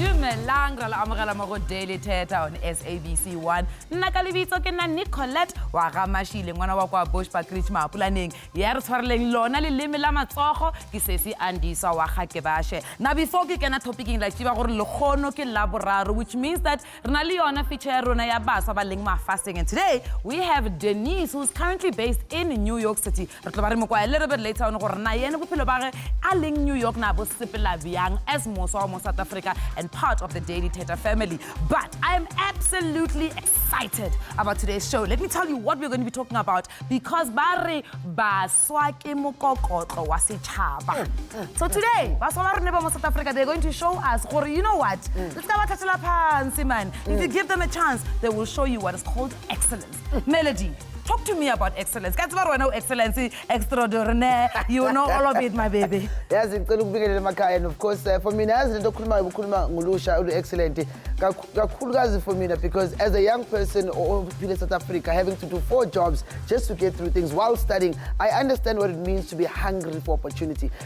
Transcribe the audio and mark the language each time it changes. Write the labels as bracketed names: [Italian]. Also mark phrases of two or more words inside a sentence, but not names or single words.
[Tswana] dumelang ra la amogela mo go Daily Thetha on SABC 1 nna ka lebitso ke nna Nicolette wa ga Mashile ngwana wa kwa Bushbuck Ridge Mapulaneng ya re tshwareleng lona leleme la matsogo ke sesi Andisa wa ga Kebashe. [English] Now before [Tswana] ke kena topicing like tiba gore lekgono ke la boraro, [English] which means that [Tswana] re na le yona feature ya rona ya baswa ba leng mafasting, [English] and today we have Denise, who's currently based in New York City. [Tswana] Re tlo ba re mo kwa [English] a little bit later on [Tswana] gore na yena bophelo ba ge a leng New York na bo sepela byang as moswa mo South Africa [English] and part of the Daily Thetha family. But I am absolutely excited about today's show. Let me tell you what we're going to be talking about, because [Tswana] bare baswa ke mokokotlo wa setšhaba. [English] So today, [Tswana] baswa ba rona ba mo South Africa, [English] they're going to show us gore, you know what, let's go [Zulu] thathela phansi [English] man. If you give them a chance, they will show you what is called excellence. Melody, talk to me about excellence. Guys, I know excellence, extraordinaire. You know all of it, my baby. Yes, and of course, for me, as the excellent, for me, because as a young person or in South Africa, having to do 4 jobs just to get through things while studying, I understand what it means to be hungry for opportunity.